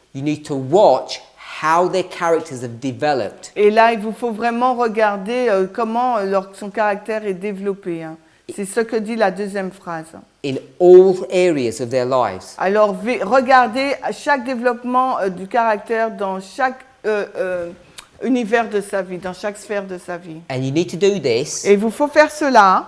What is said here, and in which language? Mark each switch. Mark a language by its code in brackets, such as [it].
[en] You need to watch how their characters have developed. [fr] Et là, il vous faut vraiment regarder comment son caractère est développé. Hein. C'est ce que dit la deuxième phrase. [en] In all areas of their lives. [fr] Alors, regardez chaque développement du caractère dans chaque univers de sa vie, dans chaque sphère de sa vie. [en] And you need to do this [fr] Et il vous faut faire cela